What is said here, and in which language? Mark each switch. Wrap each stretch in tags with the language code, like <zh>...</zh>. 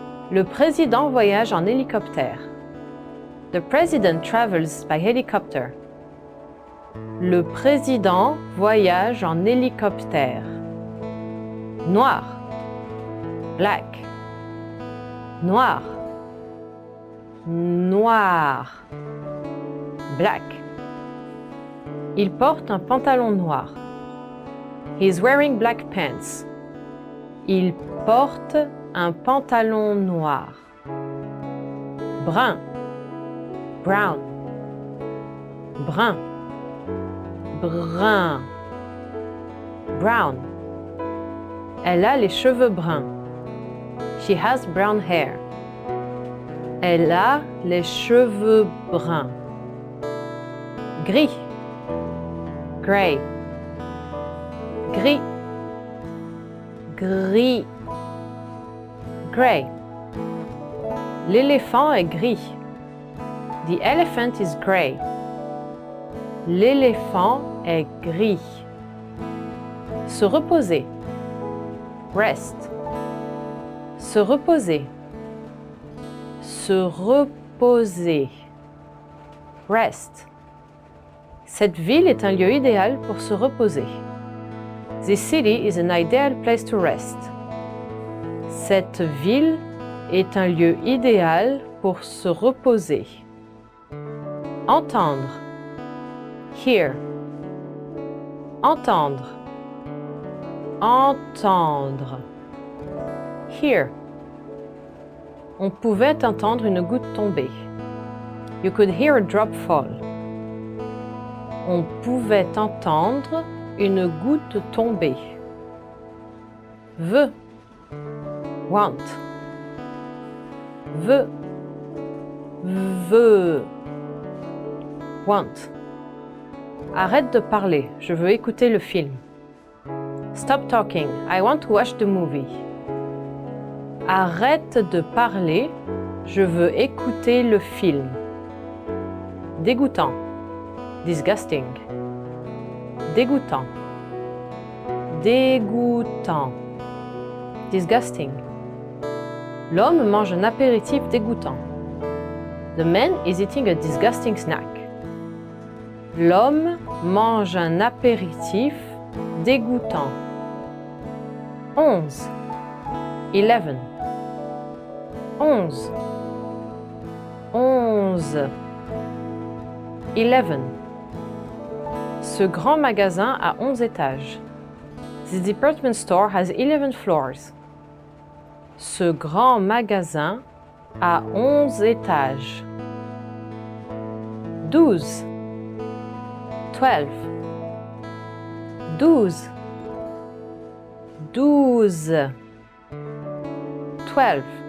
<fr>Le président voyage en hélicoptère.</fr> <en>The president travels by helicopter.</en> <fr>Le président voyage en hélicoptère. Noir.</fr> <en>Black.</en> <fr>Noir. Noir.</fr> <en>Black.</en> <fr>Il porte un pantalon noir.</fr> <en>He is wearing black pants.</en> <fr>Il porte un pantalon noir. Brun.</fr> <en>Brown.</en> <fr>Brun. Brun. Brown. Elle a les cheveux bruns.</fr> <en>She has brown hair.</en> <fr>Elle a les cheveux bruns. Gris.</fr> <en>Gray.</en> <fr>Gris. Gris. Gray. L'éléphant est gris.</fr> <en>The elephant is gray.</en> <fr>L'éléphant est gris. Se reposer.</fr> <en>Rest.</en> <fr>Se reposer. Se reposer.</fr> <en>Rest.</en> <fr>Cette ville est un lieu idéal pour se reposer.</fr> <en>This city is an ideal place to rest.</en> <fr>Cette ville est un lieu idéal pour se reposer. Entendre.</fr> <en>Hear.</en> <fr>Entendre. Entendre.</fr> <en>Hear.</en> <fr>On pouvait entendre une goutte tomber.</fr> <en>You could hear a drop fall.</en> <fr>On pouvait entendre une goutte tomber. Veut.</fr> <en>Want.</en> <fr>Veut. Veut. Want. Arrête de parler, je veux écouter le film.</fr> <en>Stop talking, I want to watch the movie.</en> <fr>Arrête de parler, je veux écouter le film. Dégoûtant.</fr> <en>Disgusting.</en> <fr>Dégoûtant. Dégoûtant.</fr> <en>Disgusting.</en> <fr>L'homme mange un apéritif dégoûtant.</fr> <en>The man is eating a disgusting snack.</en> <fr>L'homme mange un apéritif dégoûtant. 11. 11. 11. 11. 11. Ce grand magasin a 11 étages.</fr> <en>This department store has 11 floors.</en> <fr>Ce grand magasin a 11 étages. 12. 12. 12. 12. 12.</fr>